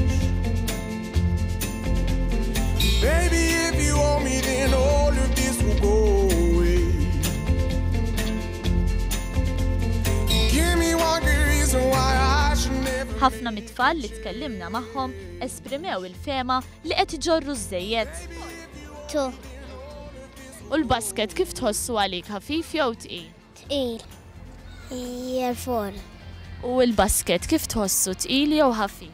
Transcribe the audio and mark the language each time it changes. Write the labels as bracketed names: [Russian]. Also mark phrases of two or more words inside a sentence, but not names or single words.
[English] Baby, if you want me, then all of this will go away. Give me one good reason why I should never. [Maltese] Ħafna mit-tfal li tkellimna magħhom esprimew il-fema li qed iġorru żejjed. Tu. U l-basket kif tħossu għalik, ħafif jew tqil? Tqil. Jerfor. U l-basket kif tħossu tqil jew ħafif?